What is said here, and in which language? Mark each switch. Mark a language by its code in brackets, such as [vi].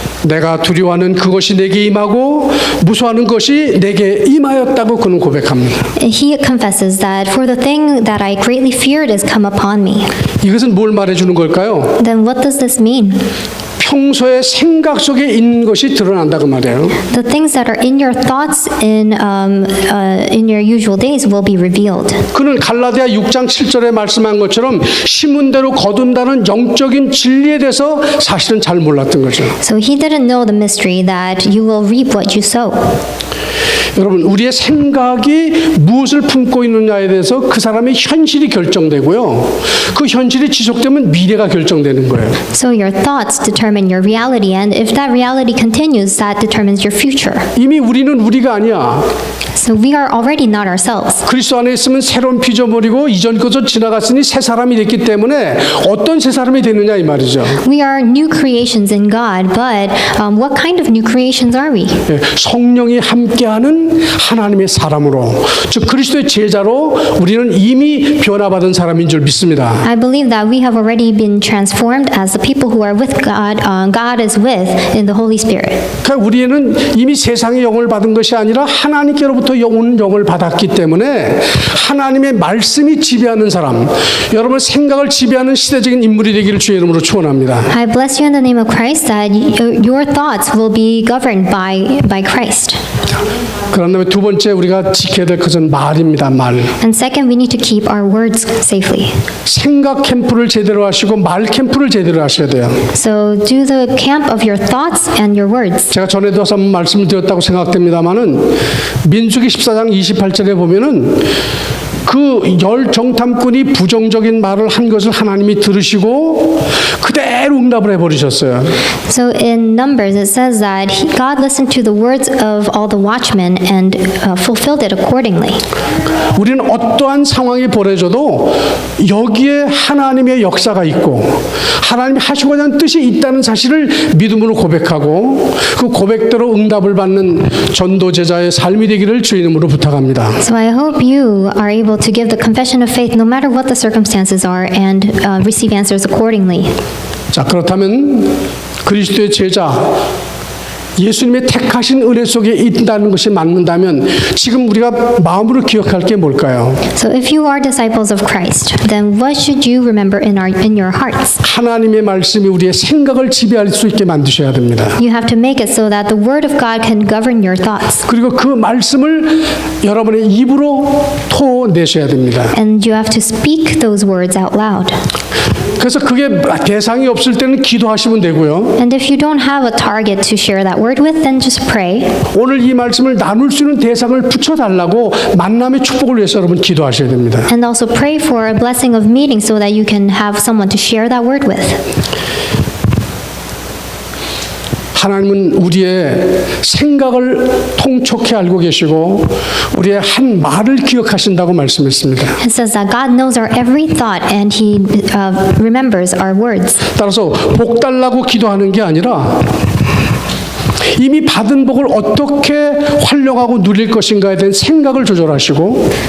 [ko] 내가 두려워하는 그것이 내게 임하고 무서워하는 것이 내게 임하였다고 그는 고백합니다. [en] He confesses that for the thing that I greatly feared has come upon me. [ko] 이것은 뭘 말해주는 걸까요? [en] Then what does this mean? [ko] 평소에 생각 속에 있는 것이 드러난다 그 말이에요. [en] The things that are in your thoughts in your usual days will be revealed. [ko] 그는 갈라디아 6장 7절에 말씀한 것처럼 심은 대로 거둔다는 영적인 진리에 대해서 사실은 잘 몰랐던 거죠. [en] So he didn't know the mystery that you will reap what you sow. [ko] 여러분, 우리의 생각이 무엇을 품고 있느냐에 대해서 그 사람의 현실이 결정되고요. 그 현실이 지속되면 미래가 결정되는 거예요. [en] So your thoughts determine your reality, and if that reality continues, that determines your future. [ko] 이미 우리는 우리가 아니야. [en] So we are already not ourselves. [ko] 그리스도 안에 있으면 새로운 피조물이고 이전 것도 지나갔으니 새 사람이 됐기 때문에 어떤 새 사람이 되느냐 이 말이죠. [en] We are new creations in God, but what kind of new creations are we? [ko] 예, 성령이 함께하는 하나님의 사람으로, 즉 그리스도의 제자로 우리는 이미 변화받은 사람인 줄 믿습니다. [en] I believe that we have already been transformed as the people who are with God. God is with in the Holy Spirit. [ko] 그러니까 우리는 이미 세상의 영을 받은 것이 아니라 하나님께로부터 온 영을 받았기 때문에 하나님의 말씀이 지배하는 사람, 여러분 생각을 지배하는 시대적인 인물이 되기를 주의 이름으로 축원합니다. [en] I bless you in the name of Christ that your thoughts will be governed by Christ. [ko] 그런 다음에 두 번째 우리가 지켜야 될 것은 말입니다. 말. [en] And second, we need to keep our words safely. [ko] 생각 캠프를 제대로 하시고 말 캠프를 제대로 하셔야 돼요. [en] So do the camp of your thoughts and your words. [ko] 제가 전에도 한번 말씀을 드렸다고 생각됩니다만은 민수기 14장 28절에 보면은 그 열 정탐꾼이 부정적인 말을 한 것을 하나님이 들으시고 그대로 응답을 해버리셨어요. [en] So in Numbers it says that God listened to the words of all the watchmen and fulfilled it accordingly. [ko] 우리는 어떠한 상황이 벌어져도 여기에 하나님의 역사가 있고 하나님이 하시고자 하는 뜻이 있다는 사실을 믿음으로 고백하고 그 고백대로 응답을 받는 전도 제자의 삶이 되기를 주의 이름으로 부탁합니다. [en] So I hope you are able to give the confession of faith no matter what the circumstances are and receive answers accordingly. [ko] 자, 그렇다면 그리스도의 제자 예수님의 택하신 은혜 속에 있다는 것이 맞는다면 지금 우리가 마음으로 기억할 게 뭘까요? [en] So if you are disciples of Christ, then what should you remember in your hearts? [ko] 하나님의 말씀이 우리의 생각을 지배할 수 있게 만드셔야 됩니다. [en] You have to make it so that the word of God can govern your thoughts. [ko] 그리고 그 말씀을 여러분의 입으로 토내셔야 됩니다. [en] And you have to speak those words out loud. [ko] 그래서 그게 대상이 없을 때는 기도하시면 되고요. [en] And if you don't have a target to share that word with, then just pray. [ko] 오늘 이 말씀을 나눌 수 있는 대상을 붙여달라고 만남의 축복을 위해서 여러분 기도하셔야 됩니다. [en] And also pray for a blessing of meeting so that you can have someone to share that word with. [ko] 하나님은 우리의 생각을 통촉히 알고 계시고 우리의 한 말을 기억하신다고 말씀했습니다. [en] It says that God knows our every thought and He remembers our words. [ko] 따라서 복 달라고 기도하는 게 아니라 이미 받은 복을 어떻게 활용하고 누릴 것인가에 대한 생각을 조절하시고